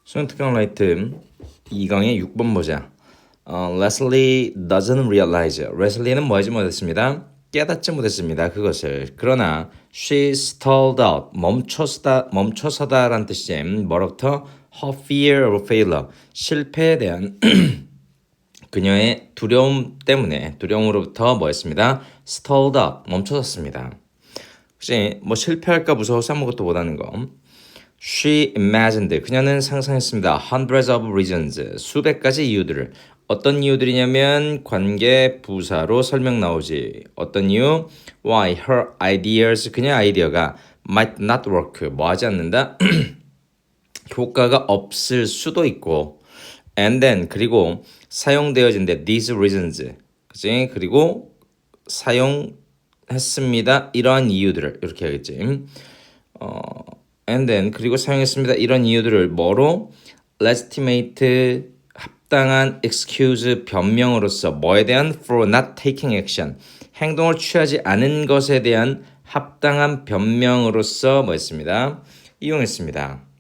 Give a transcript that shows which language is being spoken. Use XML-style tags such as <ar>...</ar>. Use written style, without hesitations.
<ko>수능 특강 라이트 2강의 6번 보자.</ko> <en>Leslie doesn't realize.</en> <ko>레슬리는 뭐 하지 못했습니다. 깨닫지 못했습니다. 그것을. 그러나</ko> <en>she stalled out.</en> <ko>멈춰서다라는 뜻이지. 뭐로부터?</ko> <en>her fear of failure.</en> <ko>실패에 대한 그녀의 두려움으로부터 뭐 했습니다.</ko> <en>stalled out.</en> <ko>멈춰섰습니다. 혹시 뭐 실패할까 무서워서 아무것도 못하는 거.</ko> <en>She imagined.</en> <ko>그녀는 상상했습니다.</ko> <en>Hundreds of reasons.</en> <ko>수백 가지 이유들을. 어떤 이유들이냐면 관계 부사로 설명 나오지. 어떤 이유?</ko> <en>Why her ideas.</en> <ko>그녀의 아이디어가</ko> <en>might not work.</en> <ko>뭐 하지 않는다? 효과가 없을 수도 있고.</ko> <en>And then</en> <ko>그리고 사용되어진대.</ko> <en>These reasons.</en> <ko>그치? 그리고 사용했습니다. 이러한 이유들을. 이렇게 하겠지.</ko> <en>And then</en> <ko>그리고 사용했습니다. 이런 이유들을 뭐로? legitimate 합당한 excuse 변명으로서 뭐에 대한</ko> <en>for not taking action</en> <ko>행동을 취하지 않은 것에 대한 합당한 변명으로서 뭐 했습니다. 이용했습니다.</ko>